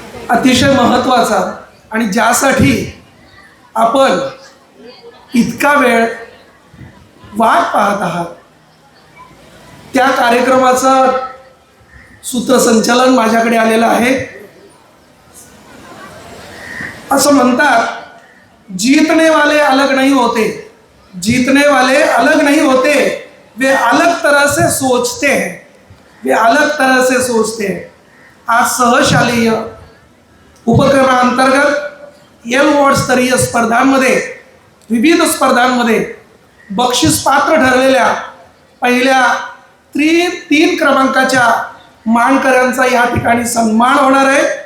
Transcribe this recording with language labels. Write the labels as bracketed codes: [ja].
[mr] अतिशय महत्त्वाचा आणि ज्यासाठी आपण इतका वेळ वाट पाहत आहात त्या कार्यक्रमाचं सूत्रसंचालन माझ्याकडे आलेलं आहे. असं म्हणतात, [hi] जीतने वाले अलग नहीं होते, जीतने वाले अलग नहीं होते, वे अलग तरह से सोचते हैं, वे अलग तरह से सोचते हैं. [mr] आज सहशालेय उपक्रमांतर्गत वॉर्ड स्तरीय स्पर्धांमध्ये, विविध स्पर्धांमध्ये बक्षीस पात्र ठरलेल्या पहिल्या 3 क्रमांकाच्या मानकऱ्यांचा या ठिकाणी सन्मान होणार आहे.